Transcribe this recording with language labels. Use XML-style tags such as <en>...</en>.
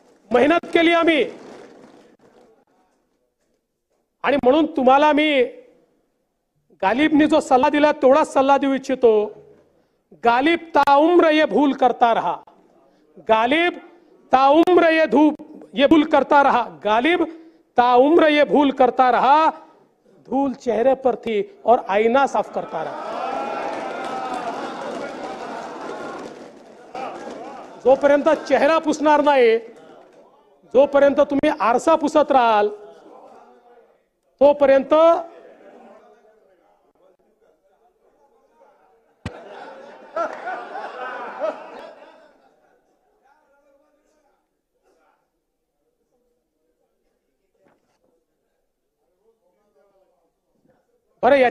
<mr>मेहनत केली आम्ही आणि म्हणून तुम्हाला मी गालिबने जो सल्ला दिला तेवढाच सल्ला देऊ इच्छितो.</mr> <hi>गालिब ताउम्र ये भूल करता रहा, गालिब ताउम्र ये भूल करता रहा, गालिब ताउम्र ये भूल करता रहा. धूल चेहरे पर थी और आईना साफ करता रहा.</hi> <mr>जोपर्यंत चेहरा पुसणार नाही, जोपर्यंत तुम्ही आरसा पुसत राहाल तोपर्यंत बरं.</mr>